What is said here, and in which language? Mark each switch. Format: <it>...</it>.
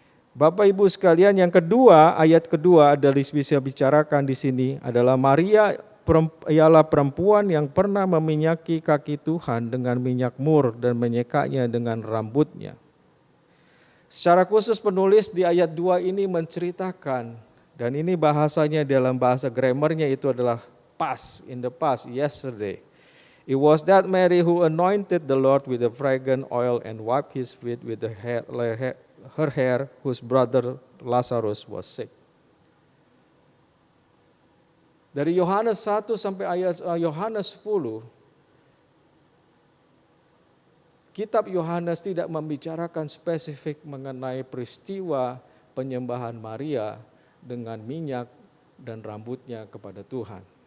<id>Bapak Ibu sekalian, yang kedua, ayat kedua adalah bisa bicarakan di sini adalah Maria ialah perempuan yang pernah meminyaki kaki Tuhan dengan minyak mur dan menyekanya dengan rambutnya. Secara khusus penulis di ayat 2 ini menceritakan, dan ini bahasanya dalam bahasa grammarnya itu adalah past,</id> <en>in the past, yesterday. It was that Mary who anointed the Lord with the fragrant oil and wiped his feet with her hair, whose brother Lazarus was sick.</en> <id>Dari Yohanes 1 sampai ayat Yohanes 10, kitab Yohanes tidak membicarakan spesifik mengenai peristiwa penyembahan Maria dengan minyak dan rambutnya kepada Tuhan.</id>